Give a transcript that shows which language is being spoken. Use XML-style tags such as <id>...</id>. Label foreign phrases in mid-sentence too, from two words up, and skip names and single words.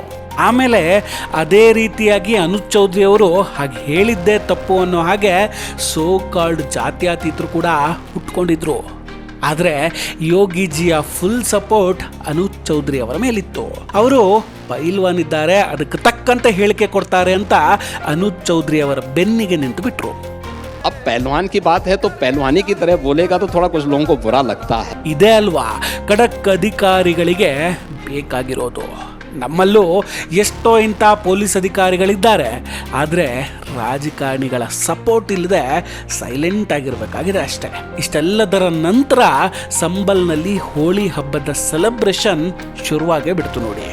<kn>ಆಮೇಲೆ ಅದೇ ರೀತಿಯಾಗಿ ಅನುಜ್ ಚೌಧರಿ ಅವರು ಹಾಗೆ ಹೇಳಿದ್ದೇ ತಪ್ಪು ಅನ್ನೋ ಹಾಗೆ</kn> <en>so called</en> <kn>ಜಾತ್ಯತೀತರು ಕೂಡ ಹುಟ್ಕೊಂಡಿದ್ರು. ಆದರೆ ಯೋಗಿಜಿಯ</kn> <en>full support</en> <kn>ಅನುಜ್ ಚೌಧರಿ ಅವರ ಮೇಲಿತ್ತು. ಅವರು ಪೈಲ್ವಾನ್ ಇದ್ದಾರೆ, ಅದಕ್ಕೆ ತಕ್ಕಂತೆ ಹೇಳಿಕೆ ಕೊಡ್ತಾರೆ ಅಂತ ಅನುಜ್ ಚೌಧರಿ ಅವರ ಬೆನ್ನಿಗೆ ನಿಂತು ಬಿಟ್ರು.</kn> <hi>अब पहलवान की बात है तो पहलवानी की तरह बोलेगा तो थोड़ा कुछ लोगों को बुरा लगता है.</hi> <kn>ಇದೇ ಅಲ್ವಾ ಖಡಕ್ ಅಧಿಕಾರಿಗಳಿಗೆ ಬೇಕಾಗಿರೋದು. ನಮ್ಮಲ್ಲೂ ಎಷ್ಟೋ ಇಂಥ ಪೊಲೀಸ್ ಅಧಿಕಾರಿಗಳಿದ್ದಾರೆ, ಆದರೆ ರಾಜಕಾರಣಿಗಳ ಸಪೋರ್ಟ್ ಇಲ್ಲದೆ ಸೈಲೆಂಟ್ ಆಗಿರಬೇಕಾಗಿದೆ ಅಷ್ಟೇ. ಇಷ್ಟೆಲ್ಲದರ ನಂತರ ಸಂಬಲ್ನಲ್ಲಿ ಹೋಳಿ ಹಬ್ಬದ ಸೆಲೆಬ್ರೇಷನ್ ಶುರುವಾಗೇ ಬಿಡ್ತು ನೋಡಿ.</kn>